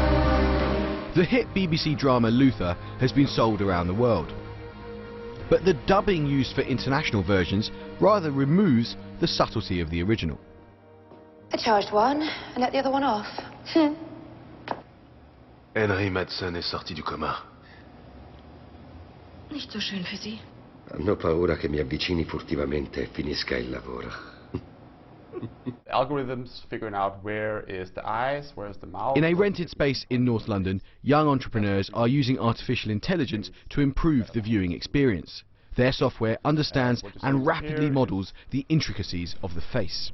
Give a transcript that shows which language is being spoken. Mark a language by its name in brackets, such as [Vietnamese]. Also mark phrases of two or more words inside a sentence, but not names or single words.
[English] The hit BBC drama Luther has been sold around the world. But the dubbing used for international versions rather removes the subtlety of the original. I charged one and let the other one off. [French] Henry Madsen est sorti du coma. [German] Nicht so schön für Sie. [Italian] Hanno paura che mi avvicini furtivamente e finisca il lavoro. [English] Algorithms figuring out where is the eyes, where is the mouth. In a rented space in North London, young entrepreneurs are using artificial intelligence to improve the viewing experience. Their software understands and rapidly models the intricacies of the face.